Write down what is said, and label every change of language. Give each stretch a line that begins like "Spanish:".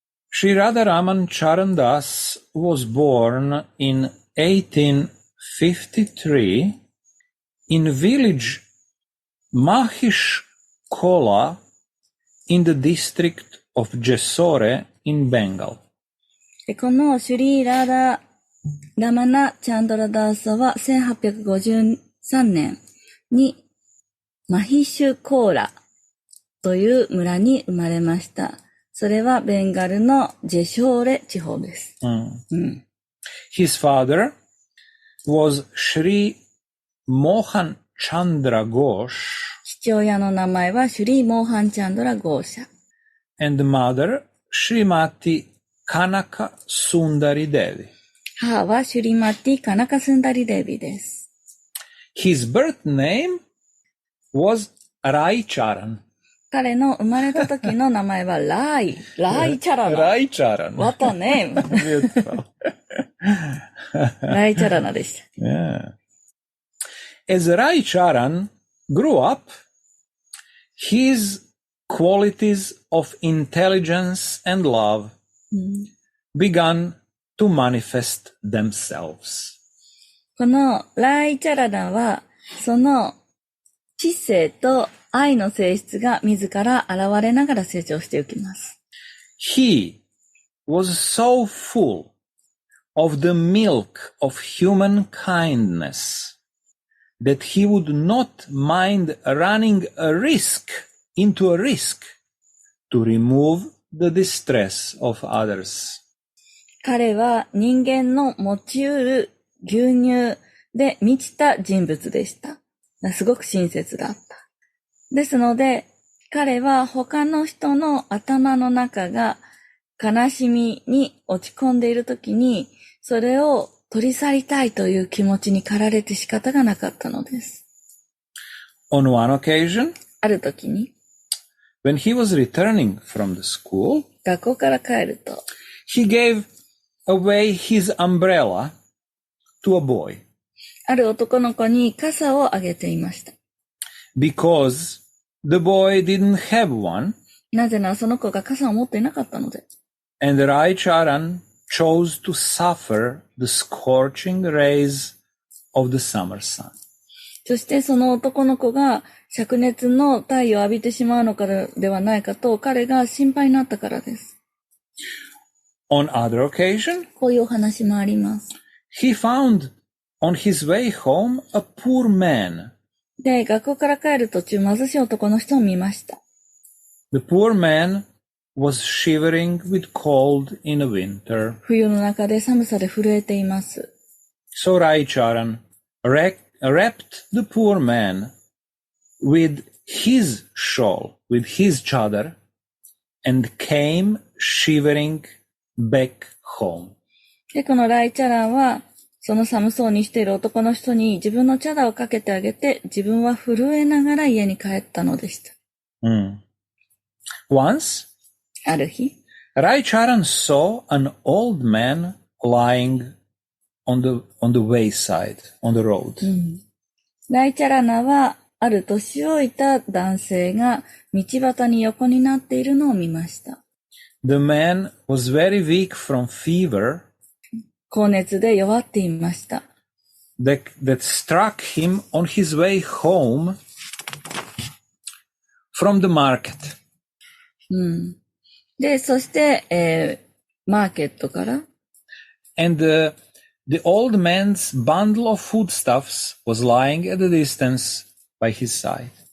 English: Sri Radharaman Charan Das was born in 1853 in village Mahishkola in the district of Jessore in Bengal.
Japanese: このシュリー・ラーダ・ラマナ・チャンドラダーサは1853年にマヒシュコーラという村に生まれました。それはベンガルのジェショーレ地方です。
English: His father was Sri Mohan Chandra Ghosh.
Japanese: 父親の名前はシュリー・モーハン・チャンドラ・ゴーシャ。
English: And mother Srimati Kanaka Sundari Devi.
Japanese: 母はシュリマティ・カナカスンダリ・デビです。
English: His birth name was Rai Charan.
Japanese: 彼の生まれた時の名前はライチャラナ。ライチャラナ。
English: What a name!
Japanese: ライチャラナでした。
English: Yeah. As Rai Charan grew up, his qualities of intelligence and love began to manifest themselves.
Japanese: このライチャラナは、その知性と愛の性質が自ら現れながら成長していきます。
English: He was so full of the milk of human kindness that he would not mind running into a risk to remove the distress of others.
Japanese: 彼は人間の持ち得る牛乳で満ちた人物でした。すごく親切だった。ですので、彼は他の人の頭の中が悲しみに落ち込んでいるときに、それを取り去りたいという気持ちに駆られて仕方がなかったのです。
English: On one occasion,
Japanese: あるときに、
English: when he was returning from the school,
Japanese: 学校から帰ると、
English: he gave away his umbrella to a boy.
Japanese: ある男の子に傘をあげていました。
English: Because the boy didn't have one.
Japanese: なぜならその子が傘を持っていなかったので。
English: And Rai Charan chose to suffer the scorching rays of the summer sun.
Japanese: そしてその男の子が灼熱の太陽を浴びてしまうのからではないかと彼が心配になったからです。
English: On other occasion,
Japanese: こういうお話もあります。
English: He found on his way home a poor man.
Japanese: で、学校から帰る途中、貧しい男の人を見ました。
English: The poor man was shivering with cold in the winter.
Japanese: 冬の中で寒さで震えています。
English: So Rai Charan wrapped the poor man with his shawl, with his chadar, and came shivering back home.
Japanese: で、このライチャランは、その寒そうにしている男の人に自分のチャダをかけてあげて、自分は震えながら家に帰ったのでした。
English: Once,
Japanese: ある日、
English: Rai Charan saw an old man lying on the wayside, on the road.
Japanese: ライチャラナは、ある年老いた男性が道端に横になっているのを見ました。
English: The man was very weak from fever.
Japanese: 高熱で弱っていました。
English: That struck him on his way home from the market.
Japanese: で、そして、マーケットから。
English: And the old man's bundle of foodstuffs was lying at a distance by his side.